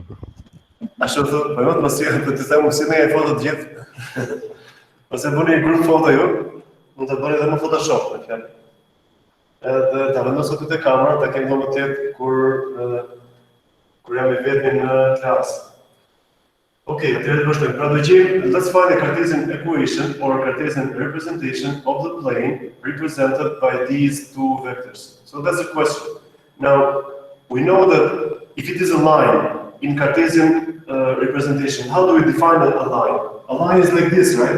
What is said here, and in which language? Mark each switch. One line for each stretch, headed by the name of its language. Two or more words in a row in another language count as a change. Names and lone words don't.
Albanian: Ashtu thotë, po të mos të them si ne foto të gjithë. Ose bëni një grup foto ju, mund ta bëni edhe në Photoshop, me fjalë. Edhe ta vendos aty te kamera, ta kem më tepër kur jam i vetmi në klasë. Okay, atëherë do vazhdojmë. Pra do gjejmë,
English: let's find the Cartesian equation or Cartesian representation of the plane represented by these two vectors. So that's the question. Now, we know that if it is a line in Cartesian representation, how do we define a line? A line is like this, right?